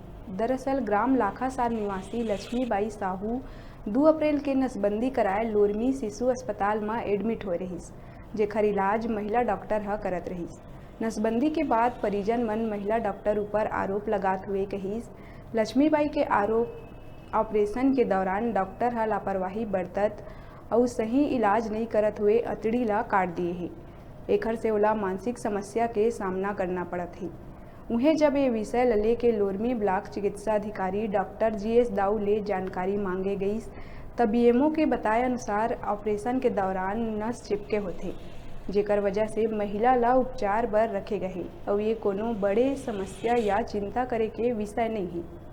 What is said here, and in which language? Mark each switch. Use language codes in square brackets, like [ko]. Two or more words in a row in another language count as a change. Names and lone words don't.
[hne] दरअसल ग्राम लाखासार निवासी लक्ष्मीबाई साहू 2 अप्रैल के नसबंदी कराए लोरमी शिशु अस्पताल में एडमिट हो रहीस, जेकर इलाज महिला डॉक्टर हा करत रहीस। नसबंदी के बाद परिजन मन महिला डॉक्टर ऊपर आरोप लगात हुए कहिस लक्ष्मीबाई के आरोप ऑपरेशन के दौरान डॉक्टर हा लापरवाही बरतत और सही इलाज नहीं करत हुए अतड़ी ला काट दिए है। एकर से ओला मानसिक समस्या के सामना करना पड़त है। उन्हें जब ये विषय लले के लोरमी ब्लॉक चिकित्सा अधिकारी डॉक्टर GS दाऊ ले जानकारी मांगे गई तब BMO के बताए अनुसार ऑपरेशन के दौरान नस चिपके होते, जेकर वजह से महिला ला उपचार बर रखे गए और ये कोनो बड़े समस्या या चिंता करे के विषय नहीं है।